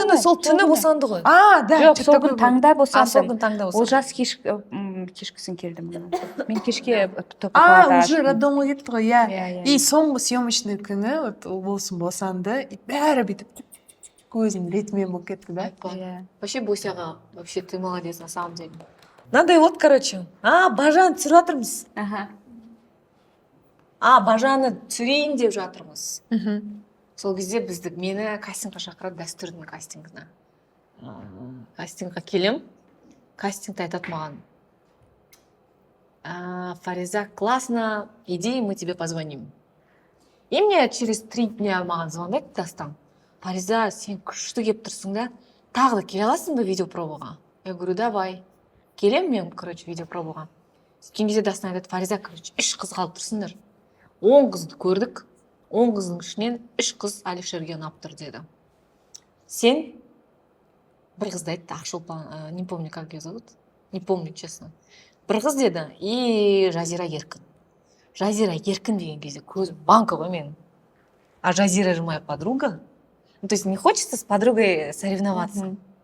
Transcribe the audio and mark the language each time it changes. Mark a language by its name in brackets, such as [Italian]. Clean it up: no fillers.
[Kazakh] күні, сол түні босанды ғой. Да, Жоқ, сол күні таңда Сол босандым. күні таңда босанды. Олжас кешкісін келді маған. Мен кешке топқа уже роддомға кетті ғой, иә. Иә. И соңғы съемочный күні вот ол болсын босанды. И бәрі бүйтіп көзінің ретімен болып кетті, да? Иә. [Russian] Вообще, Босяға, вообще ты молодец, на самом деле. [Kazakh] Мынандай вот, короче. Бажан түсіріп жатырмыз. Аха. Бажаны түсірейін деп жатырмыз. сол кезде мені кастингқа шақырады, дәстүрдің кастингіне. Кастингқа келем, кастингті айтады маған: [Russian] Фариза, классно, иди, мы тебе позвоним. И мне через 3 дня [Kazakh] маған звондайды Дастан: Фариза, сен күшті келіп тұрсың да, тағы да келе аласың ба видеопробаға? [Russian] Я говорю, давай. [Kazakh] Келем мен, короче, видеопробаға. Сөйткен кезде Дастан айтады: Фариза, короче, 3 қыз қалып тұрсыңдар. 10 қызды көрдік, 10 қыздың ішінен 3 қыз Алишерге ұнап тұр деді. Сен бір қызды айтты, [Russian] Ақшолпан, не помню, как ее зовут, не помню, честно. [Kazakh] Бір қыз деді, и Жазира Еркін. Жазира Еркін деген кезде көзім банка ғой менің. [Russian] А Жазира же моя подруга. Ну, то есть не хочется с подругой соревноваться.